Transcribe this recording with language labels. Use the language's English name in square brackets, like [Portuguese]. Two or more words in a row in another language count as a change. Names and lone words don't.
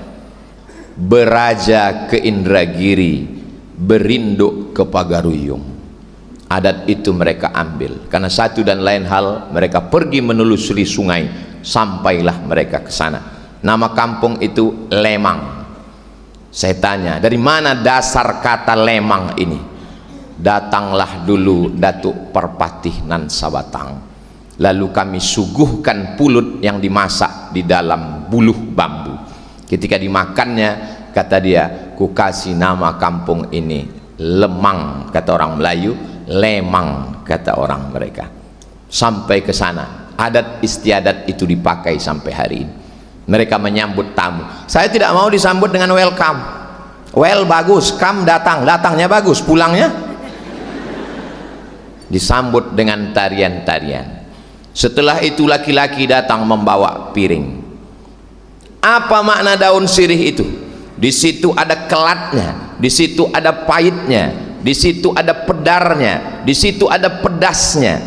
[Indonesian] Beraja ke Indragiri, berinduk ke Pagaruyung. Adat itu mereka ambil karena satu dan lain hal mereka pergi menelusuri sungai, sampailah mereka ke sana. Nama kampung itu Lemang. Saya tanya, dari mana dasar kata Lemang ini? Datanglah dulu Datuk Perpatih nan Sabatang, lalu kami suguhkan pulut yang dimasak di dalam buluh bambu. Ketika dimakannya, kata dia, ku kasih nama kampung ini Lemang, kata orang Melayu, Lemang, kata orang mereka. Sampai ke sana, adat istiadat itu dipakai sampai hari ini. Mereka menyambut tamu. Saya tidak mau disambut dengan welcome. Well bagus, come datang, datangnya bagus, pulangnya disambut dengan tarian-tarian. Setelah itu laki-laki datang membawa piring. Apa makna daun sirih itu? Di situ ada kelatnya, di situ ada pahitnya, di situ ada pedarnya, di situ ada pedasnya.